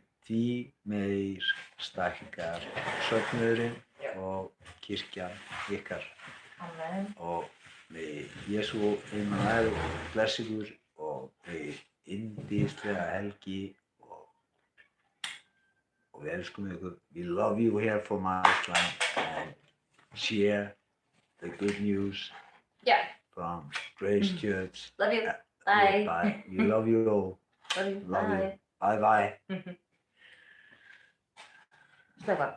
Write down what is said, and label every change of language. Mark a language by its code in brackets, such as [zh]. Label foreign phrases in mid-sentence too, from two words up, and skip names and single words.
[is] því meir stækkar söfnuðurinn og kirkjan ykkar. Amen. Og með Jesú Emmanuel blessi ykkur og með yndislega helgi og við elskum ykkur. [en] We love you here from Iceland and share the good news Yeah. from Grace Church. Love you. Bye. Bye. We love you all. Love you. Love you. Bye. Bye bye. Slöfa.